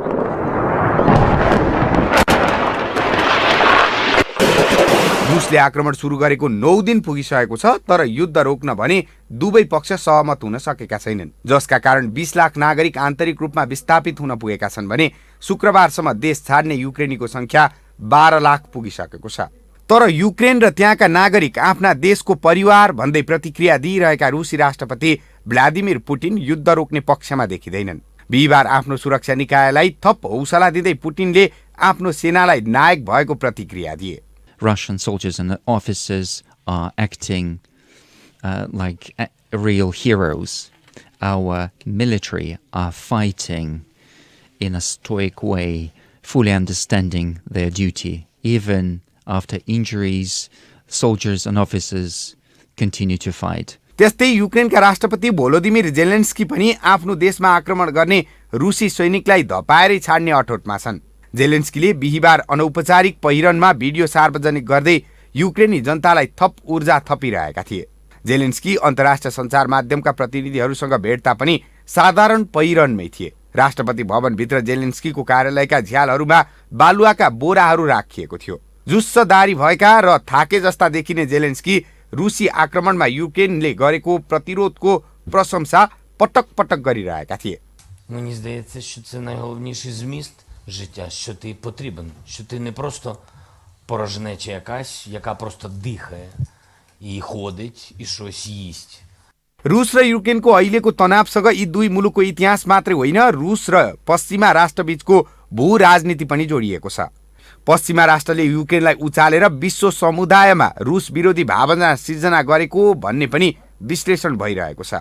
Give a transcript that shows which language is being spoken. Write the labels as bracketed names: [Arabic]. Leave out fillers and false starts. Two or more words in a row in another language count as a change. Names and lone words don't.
[Nepali] रुसले आक्रमण सुरु गरेको 9 दिन पुगिसकेको छ, तर युद्ध रोक्न भने दुवै पक्ष सहमत हुन सकेका छैनन्, जसका कारण 20 लाख नागरिक आन्तरिक रूपमा विस्थापित हुन पुगेका छन् भने शुक्रबारसम्म देश छाड्ने युक्रेनीको संख्या 12 लाख पुगिसकेको छ। तर युक्रेन र त्यहाँका नागरिक आफ्ना देशको परिवार भन्दै प्रतिक्रिया दिइरहेका रुसी राष्ट्रपति भ्लादिमिर पुटिन युद्ध रोक्ने पक्षमा देखिँदैनन्। बिहिबार आफ्नो सुरक्षा निकायलाई थप हौसला दिँदै पुटिनले आफ्नो सेनालाई नायक भएको प्रतिक्रिया दिए। [English] Russian soldiers and officers are acting like real heroes. Our military are fighting in a stoic way, fully understanding their duty. Even after injuries, soldiers and officers continue to fight. [Nepali] त्यस्तै युक्रेनका राष्ट्रपति भोलोदिमिर जेलेन्स्की पनि आफ्नो देशमा आक्रमण गर्ने रुसी सैनिकलाई धपाएरै छाड्ने अठोटमा छन्। जेलेन्स्कीले बिहिबार अनौपचारिक पहिरनमा भिडियो सार्वजनिक गर्दै युक्रेनी जनतालाई थप ऊर्जा थपिरहेका थिए। जेलेन्स्की अन्तर्राष्ट्रिय सञ्चार माध्यमका प्रतिनिधिहरूसँग भेट्दा पनि साधारण पहिरनमै थिए। राष्ट्रपति भवनभित्र जेलेन्स्कीको कार्यालयका झ्यालहरूमा बालुवाका बोराहरू राखिएको थियो। जुस्सदारी भएका र थाके जस्ता देखिने जेलेन्स्की रुसी आक्रमणमा युक्रेनले गरेको प्रतिरोधको प्रशंसा पटक पटक गरिरहेका थिए। [Ukrainian] Мені здається, що це найголовніший зміст життя, що ти потрібен, що ти не просто порожнеча якась, яка просто дихає і ходить і щось їсть. [Nepali] रुस र युक्रेनको अहिलेको तनावसँग यी दुई मुलुकको इतिहास मात्रै होइन, रुस र पश्चिमा राष्ट्रबीचको भू राजनीति पनि जोडिएको छ। पश्चिमा राष्ट्रले युक्रेनलाई उचालेर विश्व समुदायमा रुस विरोधी भावना सिर्जना गरेको भन्ने पनि विश्लेषण भइरहेको छ।